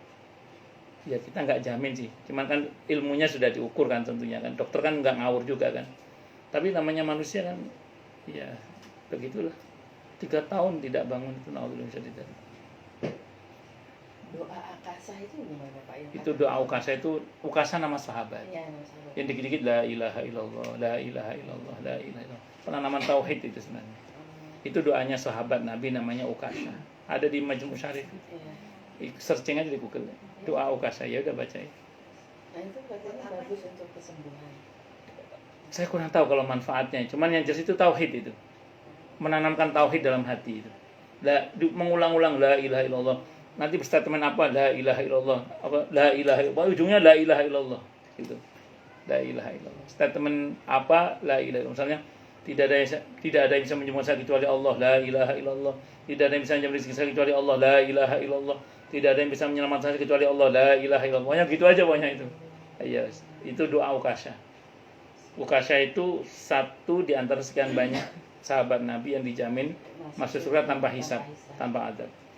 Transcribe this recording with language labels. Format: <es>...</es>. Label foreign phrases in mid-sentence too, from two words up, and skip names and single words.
<id>Ya kita nggak jamin sih, cuman kan ilmunya sudah diukur kan tentunya kan, dokter kan nggak ngawur juga kan. Tapi namanya manusia kan, ya begitulah. 3 tahun tidak bangun itu naudzubillah bisa tidak. Doa akasa itu gimana Pak? Itu doa ukasa itu, ukasa nama sahabat. Iya, nama sahabat. Yang dikit-dikit</id> <ar>لا إله إلا الله، لا إله إلا الله، لا إله إلا الله.</ar> <id>Penanaman tauhid itu sebenarnya. Itu doanya sahabat Nabi namanya ukasa. Ada di Majmu' Syarif. Iya. Searching aja di Google. Doa ukasa ya udah baca ya. Nah itu katanya bagus untuk kesembuhan. Saya kurang tahu kalau manfaatnya. Cuman yang jelas itu tauhid itu. Menanamkan tauhid dalam hati itu. Mengulang-ulang</id> <ar>لا إله إلا الله.</ar> <id>nanti berstatement apa,</id> <ar>لا إله إلا الله، apa لا إله إلا الله، ujungnya لا إله إلا الله gitu. لا إله إلا الله.</ar> <id>Statement apa,</id> <ar>لا إله إلا الله.</ar> <id>Misalnya tidak ada yang bisa menyembuhkan saya kecuali Allah,</id> <ar>لا إله إلا الله.</ar> <id>Tidak ada yang bisa menyembuhkan rezeki saya kecuali Allah,</id> <ar>لا إله إلا الله.</ar> <id>Tidak ada yang bisa menyelamatkan saya kecuali Allah,</id> <ar>لا إله إلا الله.</ar> <id>Pokoknya gitu aja pokoknya itu. Iya, itu doa Ukasha. Ukasha itu satu di antara sekian banyak sahabat Nabi yang dijamin masuk surga tanpa hisab, tanpa adab.</id>